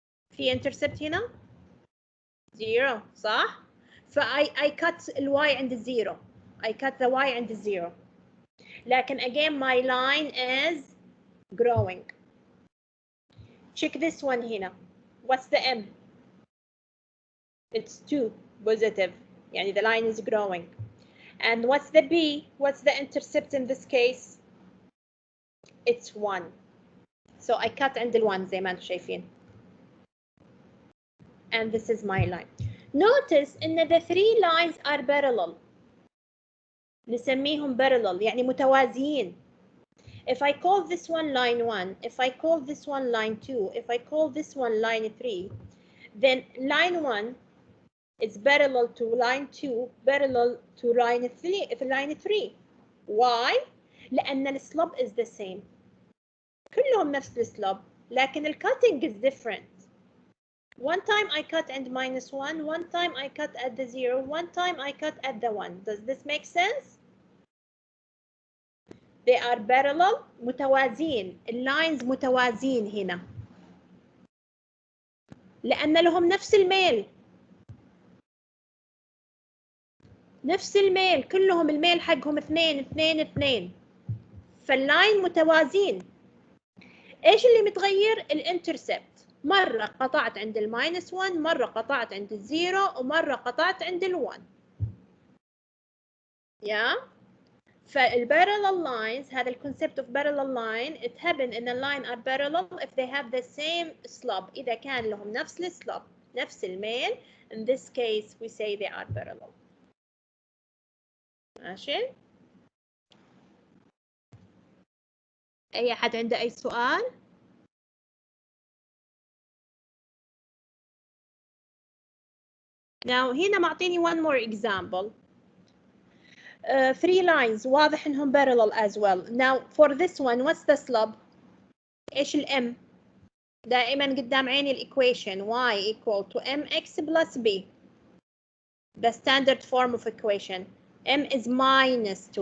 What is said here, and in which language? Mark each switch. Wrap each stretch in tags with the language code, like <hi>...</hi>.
<ar>في intercept هنا 0 صح؟</ar> <en>I cut</en> <ar>ال y عند 0.</ar> <en>I cut the y عند 0. لكن again my line is growing. Check this one هنا. What's the m? It's 2 positive. يعني the line is growing. And what's the b? What's the intercept in this case? It's 1. So I cut</en> <ar>عند ال 1 زي ما انتم شايفين.</ar> <en>And this is my line. Notice ان the 3 lines are parallel.</en> <ar>نسميهم parallel يعني متوازيين.</ar> <en>If I call this one line 1, if I call this one line 2, if I call this one line 3, then line 1 is parallel to line 2, parallel to line 3. Why? لأن the slope is the same.</en> <ar>كلهم نفس السلوب لكن cutting is different.</ar> <en>One time I cut at -1, one time I cut at the 0, one time I cut at the 1. Does this make sense? They are parallel, متوازين.</en> <ar>lines متوازين هنا. لأن لهم نفس الميل. نفس الميل، كلهم الميل حقهم 2 2 2. فاللاين متوازين. ايش اللي متغير؟ الانترسبت. مرة قطعت عند ال -1، مرة قطعت عند ال 0، ومرة قطعت عند ال 1.</ar> <en>Yeah. فالparallel lines</en> <ar>هذا الكونسبت</ar> <en>of parallel line it happen in a line are parallel if they have the same slope.</en> <ar>إذا كان لهم نفس السلوب نفس الميل</ar> <en>in this case we say they are parallel.</en> <ar>ماشي؟ أي أحد عنده أي سؤال؟ Now هنا معطيني</ar> <en>one more example. three lines واضح انهم parallel as well. Now for this one what's the slope؟</en> <ar>ايش الام؟ دائما قدام عيني الايكويشن</ar> <en>y equal to mx plus b. The standard form of equation. M is minus 2.</en>